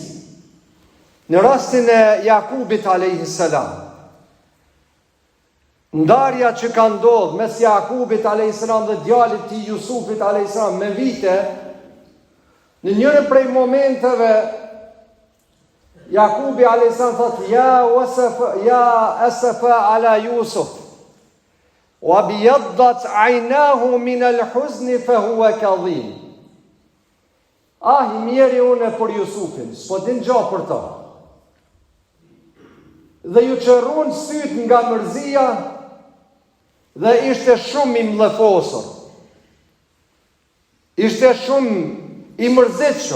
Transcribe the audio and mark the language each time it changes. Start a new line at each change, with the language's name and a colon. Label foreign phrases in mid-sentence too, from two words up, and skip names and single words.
Albanian: Në rastin e Jakubit
Arabic: عليه السلام,
Albanian: ndarja që ka ndodhur mes Jakubit
Arabic: عليه السلام
Albanian: dhe djalit të Jusufit
Arabic: عليه السلام
Albanian: me vite, në njërin prej momenteve Jakubi alayhis salam thot:
Arabic: "يا أسفى على يوسف، وابيضت عيناه من الحزن فهو كظيم."
Albanian: I mjeri unë për Jusufin, s'po din gjë për to. Dhe ju qërrun sytë nga mërzia dhe ishte shumë i mllëfosur. Ishte shumë i mërzitshëm.